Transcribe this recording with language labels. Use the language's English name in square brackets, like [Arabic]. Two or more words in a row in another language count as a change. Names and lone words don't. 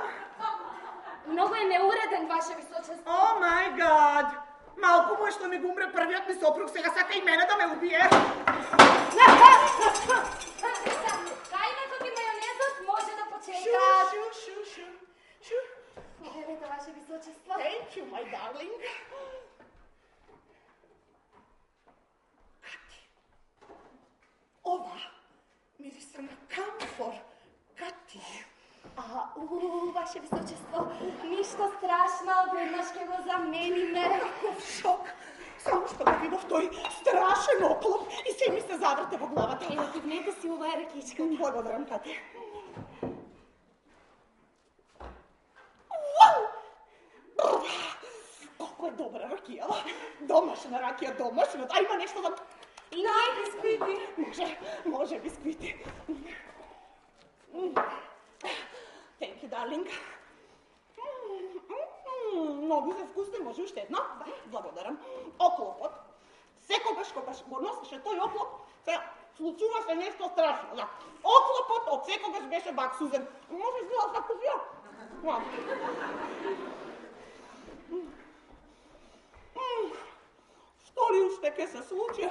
[Macedonian] Многу е неуреден, ваше височество. [English] Oh my God. [Macedonian] Малку му е што ми го умре првиот ми сопруг, сега сака и мене да ме убие. Кајмето и мајонезот може да почека. Шу. Повелете, ваше височество. [English] Thank you, my darling. [Macedonian] Кати. Ова мириса на камфор. Кати. Ваше височество, ништо страшно, веднаш ќе го замениме. Каков шок. Само што го видов тој страшен оклоп и се ми се заврте во главата. Ево, пивнете си оваа ракичка. Благодарам, Кати. Колко е добра ракија. Домашна ракија, домашна. А има нешто за... И ние бисквити. Може бисквити. [English] Thank you, darling. [Macedonian] Многу се вкусни, може уште едно? Благодарам. Оклопот. Секогаш кога го носеше тој оклоп, се случува се нешто страшно. Да. Оклопот од секогаш беше баксузен. Може изгледа како вие. Што ли уште ке се случи?